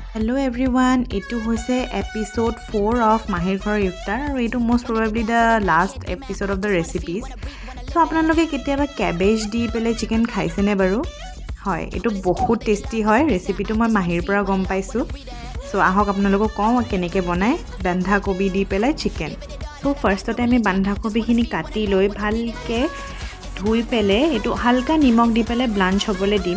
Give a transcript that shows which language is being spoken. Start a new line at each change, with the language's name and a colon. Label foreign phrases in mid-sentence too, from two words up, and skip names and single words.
English: Hello everyone,
Assamese: এইটো হৈছে
English: episode 4 of মাহিৰ ঘৰৰ ইফতাৰ
Assamese: আৰু এইটো
English: most probably the last episode of the recipes.
Assamese: So আপোনালোকে কেতিয়াবা কেবেজ দি পেলাই চিকেন খাইছেনে বাৰু? হয়, এইটো বহুত টেষ্টি হয়। ৰেচিপিটো মই মাহিৰ পৰা গম পাইছোঁ। So আহক আপোনালোকক কওঁ কেনেকৈ বনায় বন্ধাকবি দি পেলাই চিকেন। So ফাৰ্ষ্টতে আমি বন্ধাকবিখিনি কাটি লৈ ভালকৈ ধুই পেলাই এইটো হালকা নিমখ দি পেলাই ব্লাঞ্চ হ'বলৈ দিম।